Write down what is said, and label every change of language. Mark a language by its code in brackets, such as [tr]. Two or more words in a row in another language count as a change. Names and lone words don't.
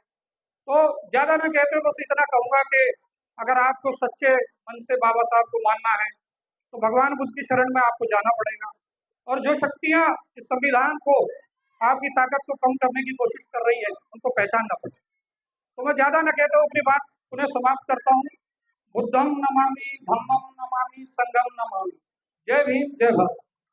[hi] तो ज्यादा ना कहते हुए बस इतना कहूंगा कि अगर आपको सच्चे मन से बाबा साहब को मानना है तो भगवान बुद्ध की शरण में आपको जाना पड़ेगा। और जो शक्तियां इस संविधान को, आपकी ताकत को कम करने की कोशिश कर रही है, उनको पहचानना पड़ेगा। तो मैं ज्यादा न कहते हुए अपनी बात पुनः समाप्त करता हूँ। [pi] बुद्धम नमामि, धम्मम नमामि, संघम नमामि। [hi] जय भीम, जय भारत।